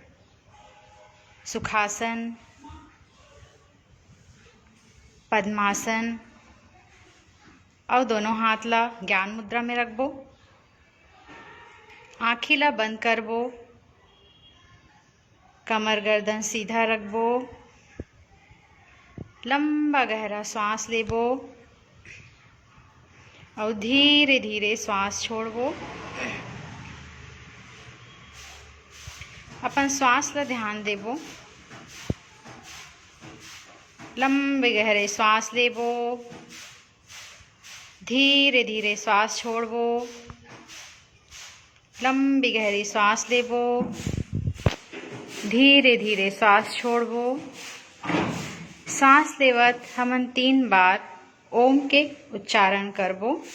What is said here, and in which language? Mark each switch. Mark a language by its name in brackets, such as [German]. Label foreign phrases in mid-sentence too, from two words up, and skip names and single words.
[Chhattisgarhi] सुखासन, पद्मासन और दोनों हाथ ला ज्ञान मुद्रा में रखबो। आँखी ला बंद करबो, कमर गर्दन सीधा रखबो, लंबा गहरा सांस लेबो और धीरे धीरे श्वास छोड़बो। अपन श्वास ला ध्यान देबो, लंबे गहरे श्वास लेबो, धीरे धीरे श्वास छोड़बो, लंबी गहरी श्वास लेबो, धीरे धीरे श्वास छोड़बो। सांस लेवत हमन 3 बार ओम के उच्चारण करबो।